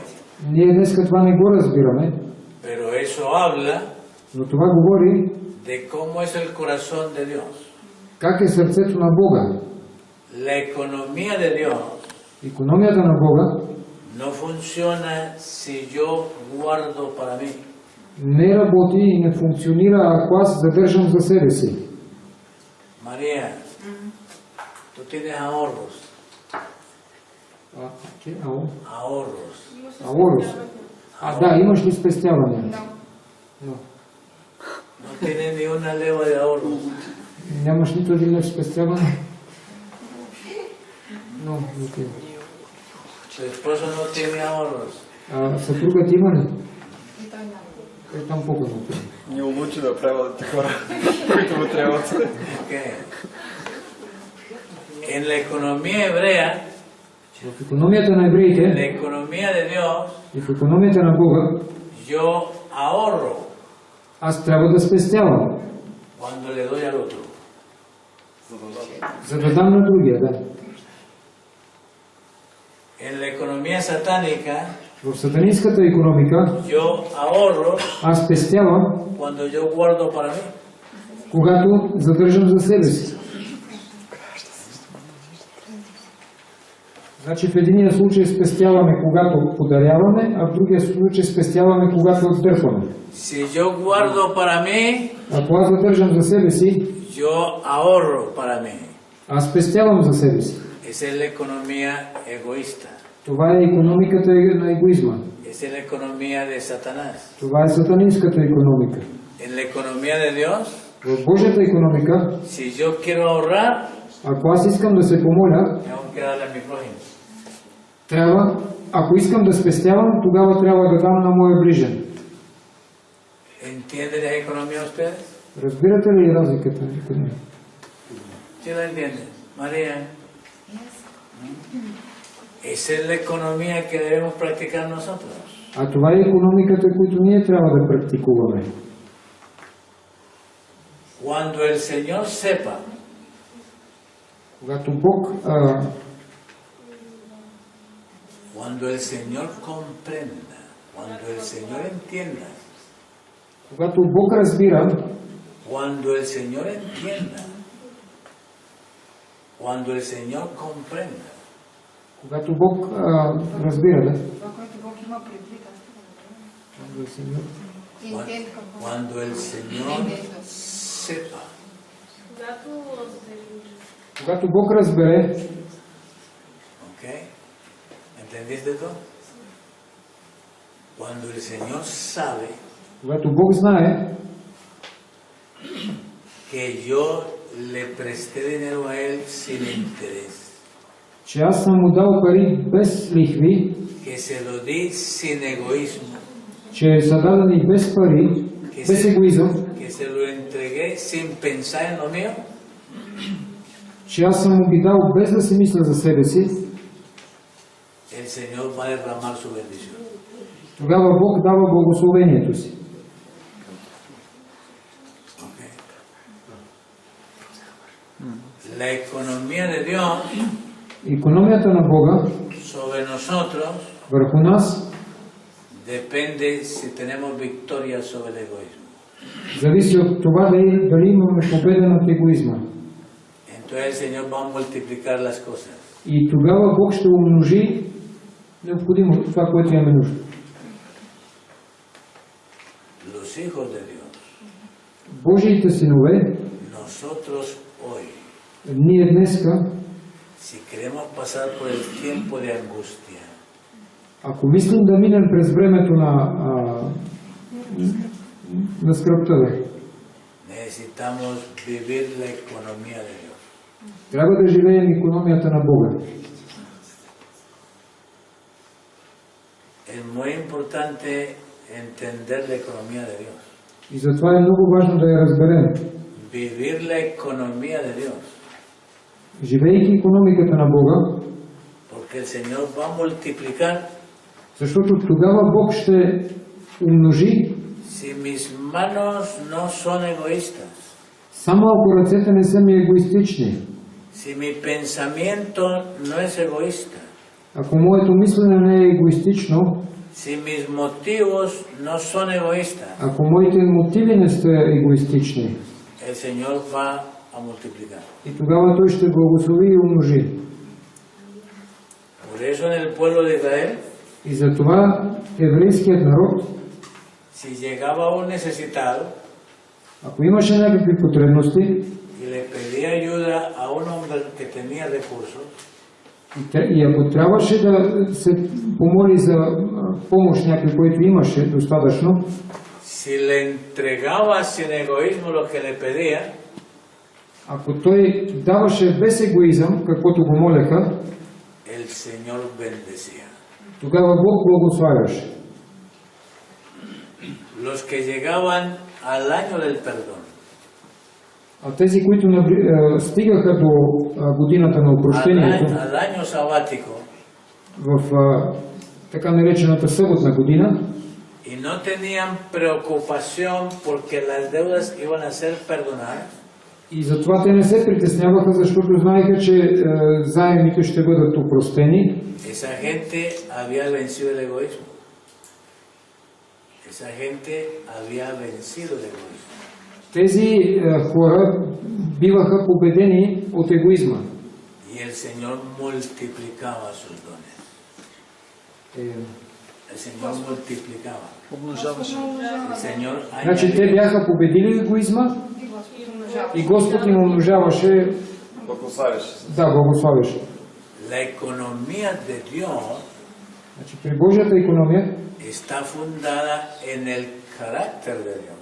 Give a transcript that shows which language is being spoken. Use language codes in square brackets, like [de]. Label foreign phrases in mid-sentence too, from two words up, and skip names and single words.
[bg] Ние днеска това не го разбираме, [es] pero eso habla [bg] но това говори [es] de cómo es el corazón de Dios. [bg] как е сърцето на Бога. [es] La economía de Dios [bg] Икономията на Бога [es] no funciona si yo guardo para mí. [bg] не работи и не функционира, ако аз задържам за себе си. [es] María, tú tienes ahorros, ahorros. Ahorros. [bg] Да, имаш ли спестяване? [es] No. No tienes ni una leva de ahorros. [bg] Нямаш нито един лев спестяване? Окей. Tu esposo no tiene ahorros. Съпругът има ли? И той няма. Там по-късно. Ни улучи да преводят хора, които му трябват. [es] Okay. En la economía hebrea, [bg] В икономията на [es] en la [bg] евреите [es] economía de Dios, [bg] и в икономията на Бога, [es] yo ahorro [bg] аз трябва да спестявам, [es] cuando le doy al otro. [bg] за да дам на другия. Да. [es] En la economía satánica, [bg] В сатанинската икономика [es] yo ahorro [bg] аз спестявам, [es] cuando yo guardo para mí. [bg] когато задържам за себе си. Значи в единия случай спестяваме, когато подаряваме, а в другия случай спестяваме, когато отдърпваме. [es] Si yo guardo para mí, [bg] Ако аз задържам за себе си, [es] Yo ahorro para mí. [bg] Аз спестявам за себе си. [es] Esa es la economía egoísta. [bg] Това е икономиката на егоизма. [es] Esa es la economía de Satanás. [bg] Това е сатанинската икономика. [es] En la economía de Dios, [bg] В Божията икономика, [es] si yo quiero ahorrar, [bg] ако аз искам да се помоля, [es] tengo que darle a mi prójimo. [bg] трябва, ако искам да спестявам, тогава трябва да дам на моя ближен. [es] ¿Entienden la economía ustedes? [bg] Разбирате ли разликата? [es] ¿Sí la entienden? María. Esa es la economía que debemos practicar nosotros. [bg] А това е икономиката, която ние трябва да практикуваме. [es] Cuando el Señor sepa [bg] Когато Бог, [es] cuando el Señor comprenda, cuando el Señor entienda, [bg] когато Бог разбира, [es] cuando el Señor entienda, cuando el Señor comprenda, [bg] когато Бог разбира, да? Това, което Бог има предвид, аз Когато е Сеньор. интент какво. [es] cuando el Señor sepa, [bg] Когато Бог разбере, [es] ¿ok? ¿Entendiste tú? Cuando el Señor sabe [bg] когато Бог знае, [es] que yo le presté dinero a Él sin interés, [bg] че аз съм му дал пари без лихви, [es] que se lo di sin egoísmo, [bg] че са дадени без пари, без егоизъм, [es] que se lo entregué sin pensar en lo mío, [bg] че аз съм му ги дал без да си мисля за себе си, [es] el Señor va a derramar su bendición. [bg] тогава Бог дава благословението си. [es] ¿Ok? La economía de Dios [bg] Икономията на Бога [es] sobre nosotros [bg] върху нас [es] depende si tenemos victoria sobre el egoísmo. [bg] зависи от това дали имаме победа над егоизма. [es] Entonces el Señor va a multiplicar las cosas. [bg] И тогава Бог ще умножи необходимо това, което имаме нужда. [es] Los hijos de Dios, [bg] Божиите синове, [es] nosotros hoy, [bg] ние днеска, [es] si queremos pasar por el tiempo de angustia, [bg] ако мислим да минем през времето на скръбта, [es] necesitamos vivir la economía de Dios. [bg] трябва да живеем икономията на Бога. [es] Es muy importante entender la economía de Dios. [bg] И затова е много важно да я разберем. [es] Vivir la economía de Dios. [bg] Живейки икономиката на Бога, [es] Porque el Señor va a multiplicar. [bg] защото тогава Бог ще умножи. [es] Si mis manos no son egoístas, [bg] Само ако ръцете не са ми егоистични, [es] si mi pensamiento no es egoísta, [bg] ако моето мислене не е егоистично, [es] si mis motivos no son egoístas, [bg] ако моите мотиви не са егоистични, [es] el Señor va a multiplicar. [bg] и тогава Той ще благослови и умножи. [es] Por eso en el pueblo de Israel, [bg] И затова еврейският народ, [es] si llegaba un necesitado [bg] ако имаше някакви потребности [es] y le pedía ayuda a un hombre que tenía recursos, [bg] и ако трябваше да се помоли за помощ някой, който имаше достатъчно, [es] si le entregaba sin egoísmo lo que le pedía, [bg] ако той даваше без егоизъм, каквото го молеха, [es] el Señor bendecía. [bg] тогава Бог благославяше. [es] Los que llegaban al año del perdón, [bg] А тези, които стигаха до годината на опрощението, [es] al año sabático, [bg] в така наречената съботна година, [es] y no tenían preocupación porque las deudas iban a ser perdonadas, [bg] и затова те не се притесняваха, защото знаеха, че заемите ще бъдат опростени, [es] esa gente había vencido el egoísmo. Esa gente había vencido el egoísmo. [bg] тези хора биваха победени от егоизма. [es] Y el Señor multiplicaba sus dones. El Señor multiplicaba. [bg] Умножаваше. [es] El Señor [bg] Значи те [es] añadía. [bg] бяха победили егоизма И Господ им умножаваше, Благославяше се. да, благославяше. [es] La economía de Dios [bg] Значи при Божията икономия [es] está fundada en el carácter de Dios.